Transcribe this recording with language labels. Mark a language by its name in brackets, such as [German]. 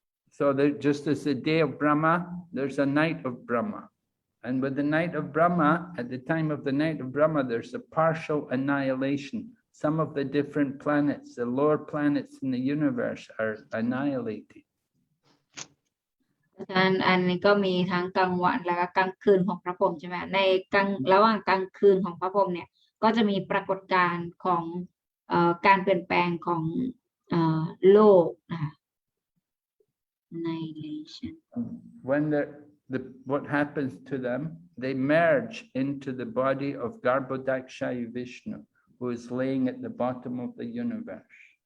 [English] So there, just as the day of Brahma, there's a night of Brahma. And with the night of Brahma, at the time of the night of Brahma, there's a partial annihilation. Some of the different planets, the lower planets in the universe are annihilated. [Thai] อันนี้ก็มีทั้งกลางวันและก็กลางคืนของพระพรหมใช่ไหมในระหว่างกลางคืนของพระพรหมเนี่ยก็จะมีปรากฏการณ์ของการเปลี่ยนแปลงของโลกนะคะ annihilation [English] When what happens to them, they merge into the body of Garbhodakshaya Vishnu, who is laying at the bottom of the universe.